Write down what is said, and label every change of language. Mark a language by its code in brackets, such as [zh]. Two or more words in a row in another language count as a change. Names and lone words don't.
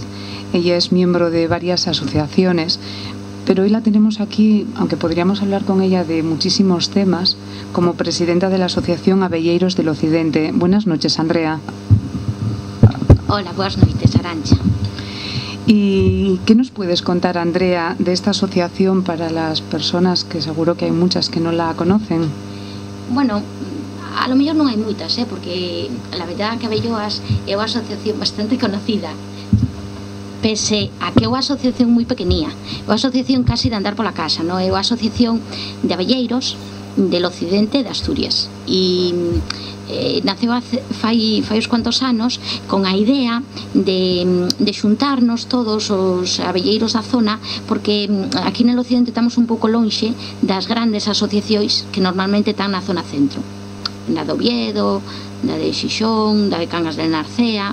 [es] Ella es miembro de varias asociaciones, pero hoy la tenemos aquí, aunque podríamos hablar con ella de muchísimos temas, como presidenta de la Asociación Abelleiros del Occidente. Buenas noches, Andrea. Hola, buenas noches, Arantxa. ¿Y qué nos puedes contar, Andrea, de esta asociación para las personas que seguro que hay muchas que no la conocen? [gl] Bueno, a lo mellor non hai moitas, porque a verdade que Abelloas é unha asociación bastante conocida, pese a que é unha asociación moi pequenía, é unha asociación casi de andar pola casa, non? É unha asociación de abelleiros del occidente de Asturias e naceu fai uns cuantos anos con a idea de xuntarnos todos os abelleiros da zona, porque aquí no occidente estamos un pouco lonxe das grandes asociacións que normalmente están na zona centro, na de Oviedo, da de Xixón, da de Cangas del Narcea.